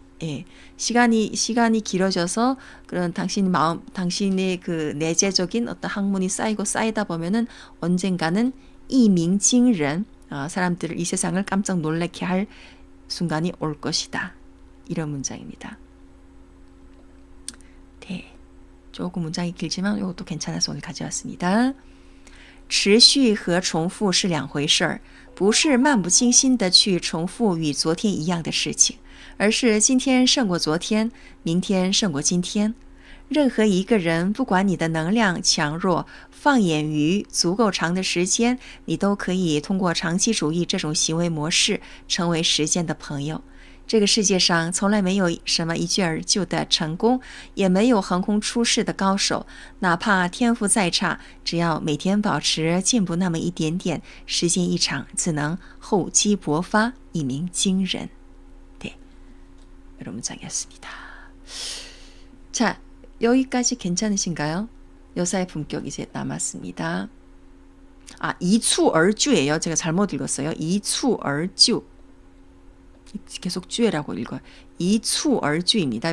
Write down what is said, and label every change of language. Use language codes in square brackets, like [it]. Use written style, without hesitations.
[ko] 예, 시간이 길어져서 그런 당신의 그 내재적인 어떤 학문이 쌓이다 보면은 언젠가는 이밍징런 사람들을 이 세상을 깜짝 놀라게 할 순간이 올 것이다. 이런 문장입니다. 네, 조금 문장이 길지만 이것도 괜찮아서 오늘 가져왔습니다. [zh] 持续和重复是两回事儿，不是漫不经心的去重复与昨天一样的事情，而是今天胜过昨天，明天胜过今天。任何一个人，不管你的能量强弱，放眼于足够长的时间，你都可以通过长期主义这种行为模式，成为时间的朋友。这个世界上从来没有什么一蹴而就的成功，也没有横空出世的高手。哪怕天赋再差，只要每天保持进步那么一点点，时间一长，自能厚积薄发，一鸣惊人。 [ko] 네, 이런 문장이었습니다. 자, 여기까지 괜찮으신가요? 여사의 품격 이제 남았습니다. 이추얼주예요. 제가 잘못 읽었어요. 이추얼주. 계속 주애라고 읽어요. 이추얼주입니다.